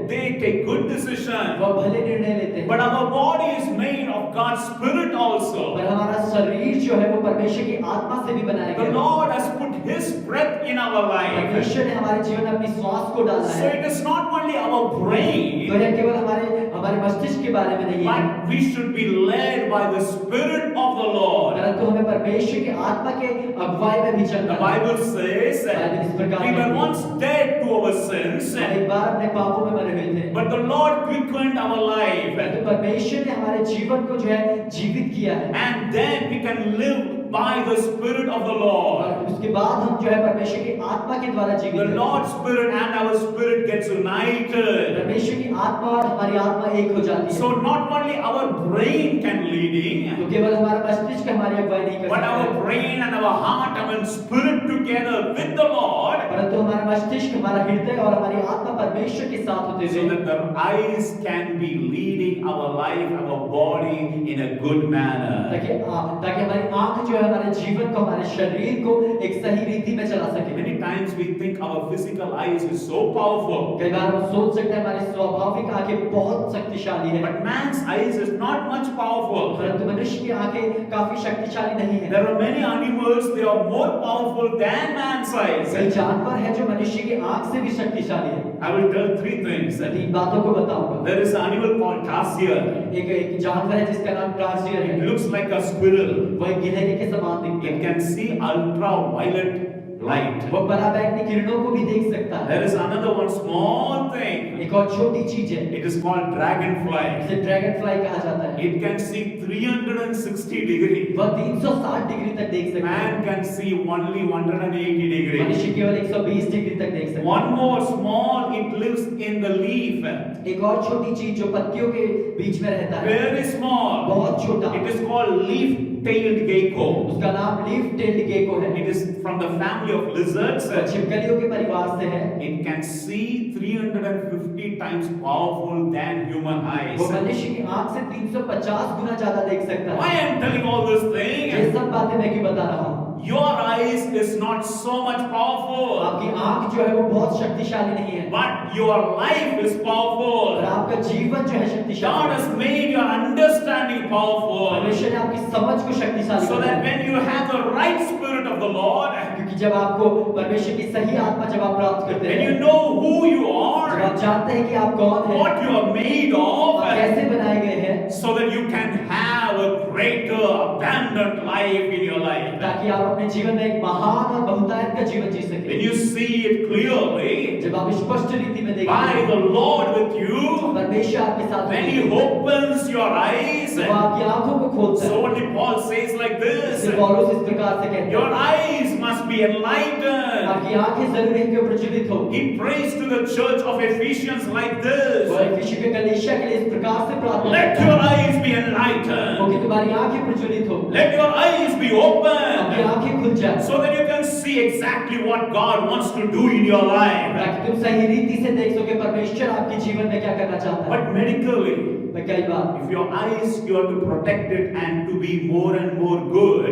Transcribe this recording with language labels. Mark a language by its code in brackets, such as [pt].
[en] They take good decision. [hi] वह भले निर्णय लेते हैं, [en] But our body is made of God's Spirit also. [hi] पर हमारा शरीर जो है वो परमेश्वर की आत्मा से भी बनाया [en] The [hi] गया है। [en] Lord has put His breath in our life. [hi] परमेश्वर ने हमारे जीवन में अपनी श्वास को डाला [en] So [hi] है। [en] it is not only our brain, [hi] तो यह केवल हमारे मस्तिष्क के बारे में नहीं है, [en] but we should be led by the Spirit of the Lord. [hi] परंतु हमें परमेश्वर की आत्मा के अगुवाई में भी [en] The [hi] चलना है। [en] Bible says [hi] बाइबल इस प्रकार [en] we were [hi] कहती है, [en] once dead to our sins, [hi] हम एक बार अपने पापों में मरे हुए थे, [en] but the Lord quickened our life. [hi] परंतु परमेश्वर ने हमारे जीवन को जो है जीवित किया है, [en] And then we can live by the Spirit of the Lord. [hi] और उसके बाद हम जो है परमेश्वर की आत्मा के द्वारा जीवित [en] The [hi] हैं। [en] Lord's Spirit and our spirit gets united. [hi] परमेश्वर की आत्मा और हमारी आत्मा एक हो जाती है। [en] So not only our brain can leading, [hi] तो केवल हमारा मस्तिष्क हमारी अगुवाई नहीं कर [en] but [hi] सकता [en] our [hi] है, [en] brain and our heart and spirit together with the Lord, [hi] परंतु हमारा मस्तिष्क, हमारा हृदय और हमारी आत्मा परमेश्वर के साथ होते [en] so [hi] हुए, [en] that the eyes can be leading our life, our body in a good manner. [hi] ताकि हमारी आंख जो है हमारे जीवन को, हमारे शरीर को एक सही रीति में चला सके। [en] Many times we think our physical eyes is so powerful, [hi] कई बार हम सोच सकते हैं हमारी स्वाभाविक आंखें बहुत शक्तिशाली है, [en] but man's eyes is not much powerful. [hi] परंतु मनुष्य की आंखें काफी शक्तिशाली नहीं है। [en] There are many animals, they are more powerful than man's eyes. [hi] कई जानवर हैं जो मनुष्य की आंख से भी शक्तिशाली है। [en] I will tell 3 things. [hi] तीन बातों को बताऊंगा। [en] There is an animal called tarsier. [hi] एक जानवर है जिसका नाम टार्सियर [en] It [hi] है, [en] looks like a squirrel. [hi] वह गिलहरी के समान दिखती [en] It [hi] है, [en] can see ultraviolet light. [hi] वो पराबैंगनी किरणों को भी देख सकता है। [en] There is another one small thing. [hi] एक और छोटी चीज है, [en] It is called dragonfly. [hi] इसे ड्रैगन फ्लाई कहा जाता है। [en] It can see 360 degrees. [hi] वह 360 डिग्री तक देख सकता है। [en] Man can see only 180 degrees. [hi] मनुष्य केवल 120 डिग्री तक देख सकता है। [en] One more small, it lives in the leaf. [hi] एक और छोटी चीज जो पत्तियों के बीच में रहता है, [en] Very small. [hi] बहुत छोटा, [en] It is called leaf-tailed gecko. [hi] उसका नाम लीफ टेल्ड गेको है। [en] It is from the family of lizards. [hi] वह छिपकलियों के परिवार से है। [en] It can see 350 times powerful than human eyes. [hi] वो मनुष्य की आंख से 350 गुना ज्यादा देख सकता [en] Why [hi] है। [en] I am telling all this [hi] ये [en] thing? [hi] सब बातें मैं क्यों बता रहा हूँ? [en] Your eyes is not so much powerful, [hi] आपकी आंख जो है वो बहुत शक्तिशाली नहीं है, [en] but your life is [hi] और [en] powerful. [hi] आपका जीवन जो है [en] God [hi] शक्तिशाली [en] has [hi] है। [en] made your understanding powerful, [hi] परमेश्वर ने आपकी समझ को शक्तिशाली [en] so that [hi] बनाया। [en] when you have the right spirit of the Lord, [hi] क्योंकि जब आपको परमेश्वर की सही आत्मा जब आप प्राप्त करते [en] when [hi] हैं, [en] you know who you [hi] जब [en] are, [hi] आप जानते हैं कि आप कौन हैं, [en] what you are made [hi] और [en] of, [hi] कैसे बनाए गए हैं, [en] so that you can have a greater, abundant life in your life. [hi] ताकि आप अपने जीवन में एक महान और बहुतायत का जीवन जी [en] When [hi] सकें। [en] you see it clearly, [hi] जब आप स्पष्ट रीति में [en] by [hi] देखें, [en] the Lord with you, [hi] परमेश्वर आपके साथ [en] when [hi] है, [en] He opens your eyes, [hi] वो आपकी आंखों को खोलता [en] so [hi] है। [en] only Paul says like this, [hi] इसलिए पौलुस इस प्रकार से कहते [en] your [hi] हैं, [en] eyes must be enlightened. [hi] आपकी आंखें जरूरी है कि प्रज्वलित हो। [en] He prays to the church of Ephesians like [hi] वो [en] this, [hi] इफिसी के कलीसिया के लिए इस प्रकार से प्रार्थना [en] let [hi] करता [en] your [hi] है, [en] eyes be [hi] वो [en] enlightened, [hi] कि तुम्हारी आंखें प्रज्वलित हो, [en] let your eyes be [hi] आपकी [en] open, [hi] आंखें खुल जाए, [en] so that you can see exactly what God wants to do in your life. [hi] ताकि तुम सही रीति से देख सको परमेश्वर आपके जीवन में क्या करना चाहता है। [en] But medically, [hi] मैं कई बार, [en] if your eyes, you have to protect it and to be more and more good,